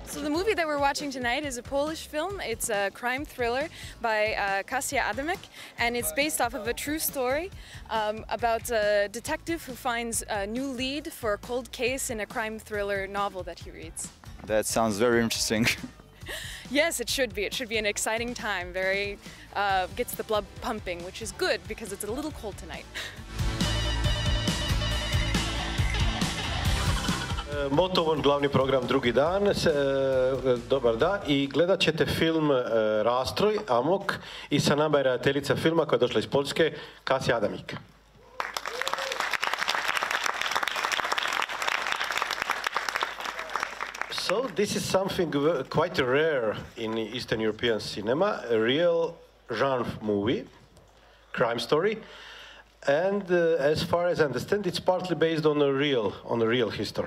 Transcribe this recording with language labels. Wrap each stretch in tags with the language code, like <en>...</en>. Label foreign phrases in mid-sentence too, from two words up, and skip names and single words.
<en>So the movie that we're watching tonight is a Polish film. It's a crime thriller by Kasia Adamek, and it's based off of a true story about a detective who finds a new lead for a cold case in a crime thriller novel that he reads. That sounds very interesting. Yes, it should be. It should be an exciting time. Gets the blood pumping, which is good because it's a little cold tonight.</en> <hr>Motovon, glavni program drugi dan, dobar dan, i gledat ćete film Rastroj, Amok, i sa nama je redateljica filma koja je došla iz Poljske, Kasia Adamik.</hr> <en>So this is something quite rare in Eastern European cinema, a real genre movie, crime story, and as far as I understand, it's partly based on a real history.</en>